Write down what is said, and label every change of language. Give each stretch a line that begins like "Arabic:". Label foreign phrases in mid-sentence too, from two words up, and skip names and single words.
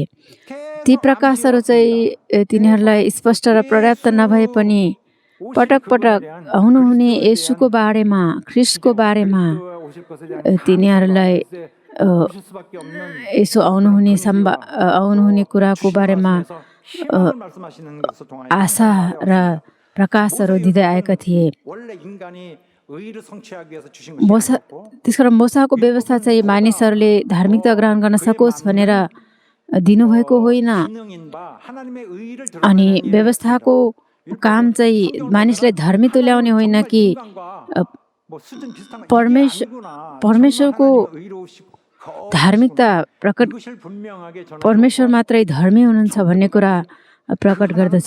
Nepali: ती प्रकाशहरू चाहिँ तिनीहरूलाई स्पष्ट र पर्याप्त नभए पनि पटक पटक आउनुहुने येशूको बारेमा, ख्रिस्टको बारेमा तिनीहरूलाई यसो आउनुहुने कुराको बारेमा
Korean: 희망을 말씀하시는 것을 통하여
Nepali: आशा र प्रकाशहरू दिँदै आएका थिए।
Korean: 원래 인간이 의를 성취하기 위해서 주신 것이
Nepali: मोसा
Korean: 아니었고
Nepali: त्यसकारण मोसाको व्यवस्था चाहिँ मानिसहरूले धार्मिकता ग्रहण गर्न सकोस् भनेर दिनुभएको होइन।
Korean: 기능인 바 하나님의 의를
Nepali: अनि
Korean: 드러내는
Nepali: व्यवस्थाको काम चाहिँ मानिसलाई धर्मी तुल्याउने होइन कि परमेश्वरको धार्मिकता प्रकट परमेश्वर मात्रै धर्मी हुनुहुन्छ भन्ने कुरा प्रकट गर्दछ।